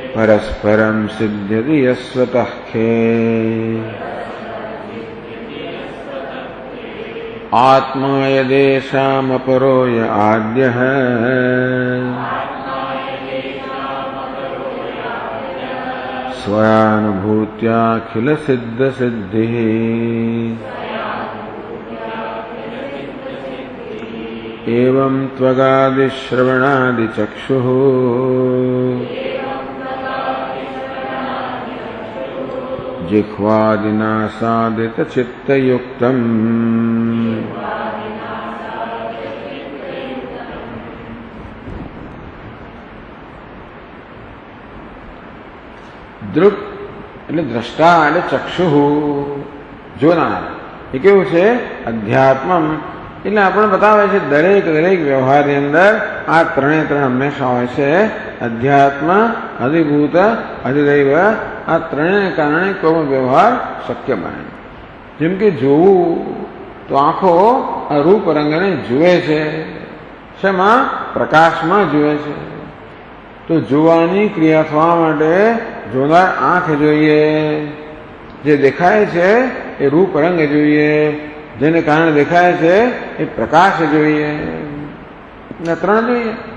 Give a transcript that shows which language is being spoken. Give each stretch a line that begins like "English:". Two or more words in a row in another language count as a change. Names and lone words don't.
Sanskrit: परस्परम सिद्ध्यति यस्वतः खे आत्मा यदेषामपरो य आद्यः स्वयानुभूत्याखिलसिद्धसिद्धिः एवं त्वगादिश्रवणादिचक्षुः जिह्वादिनासादितचित्तयुक्तम्
Gujarati: दृक् એટલે દ્રષ્ટા એટલે ચક્ષુઃ જોનાર એ કેવું છે અધ્યાત્મમ એટલે આપણે બતાવે છે દરેક વ્યવહારની અંદર આ ત્રણે ત્રણ હંમેશા હોય છે અધ્યાત્મ અધિભૂત અધિદૈવ આ ત્રણેને કારણે કોઈ વ્યવહાર શક્ય બને જેમ કે જોવું તો આંખો આ રૂપ રંગને જુએ છે શેમાં પ્રકાશમાં જુએ છે તો જોવાની ક્રિયા થવા માટે જોનાર આંખ જોઈએ જે દેખાય છે એ રૂપ રંગ જોઈએ જેને કારણે દેખાય છે એ પ્રકાશ જોઈએ ત્રણ જોઈએ